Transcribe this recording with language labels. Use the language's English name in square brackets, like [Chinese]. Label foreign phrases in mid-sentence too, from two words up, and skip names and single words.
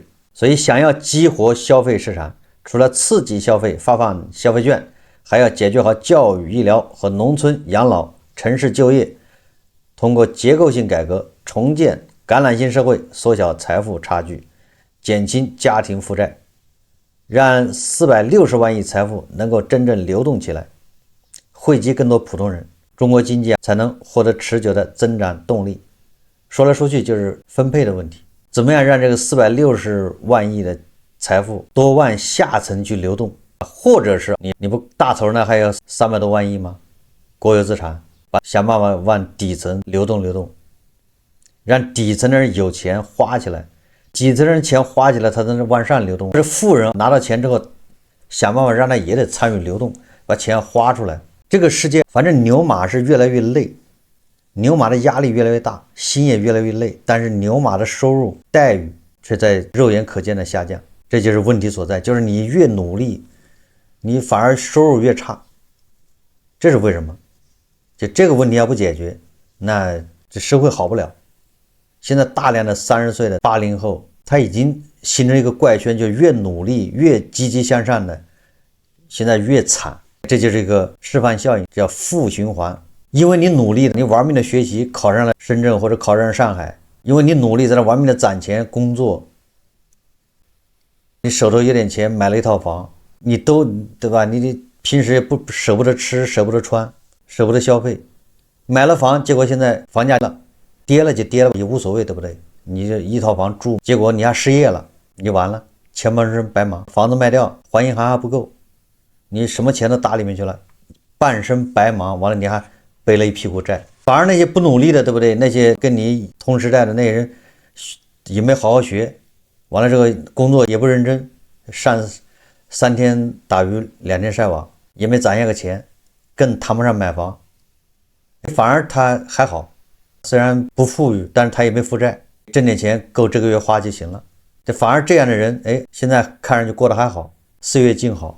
[Chinese] 所以想要激活消費市場，除了刺激消費發放消費券，還要解決好教育、醫療和農村養老、城市就業，通過結構性改革重建橄欖型社會，縮小財富差距，減輕家庭負債，讓460萬億財富能夠真正流動起來，惠及更多普通人，中國經濟才能獲得持久的增長動力。說來說去就是分配的問題，怎麼樣讓這個460萬億的財富多往下層去流動，或者是你不大頭呢還有300多萬億嗎？國有資產想辦法往底层流动，讓底层的人有錢花起来，底层人钱花起来他才能往上流动。这富人拿到錢之後想辦法讓他也得參與流動，把錢花出來。這個世界反正牛馬是越來越累，牛馬的壓力越來越大，心也越來越累，但是牛馬的收入待遇卻在肉眼可見的下降。這就是問題所在，就是你越努力你反而收入越差，這是為什麼？就這個問題要不解決，那這社會好不了。現在大量的30歲的80後，他已經形成一個怪圈，就越努力越積極向上的現在越慘，這就是一個示範效應，叫負循環。因為你努力，你玩命的學習，考上了深圳或者考上了上海，因為你努力在那玩命的攒錢工作，你手头有點錢買了一套房，你都对吧？你平時也不舍不得吃，舍不得穿，舍不得消費，買了房，結果現在房價了，跌了就跌了也無所謂，對不對？你這一套房住，結果你還失業了，你完了，前半生白忙，房子賣掉還銀行還不夠，你什麼錢都打裡面去了，半生白忙，完了你還背了一屁股債。反而那些不努力的，对不对？那些跟你同时代的那些人也沒好好學，完了这個工作也不認真，上3天打魚2天曬網，也沒攢下個錢，更談不上買房，反而他還好，雖然不富裕，但是他也沒負債，掙點錢夠這個月花就行了。這反而這樣的人，哎，現在看上去過得還好，歲月靜好。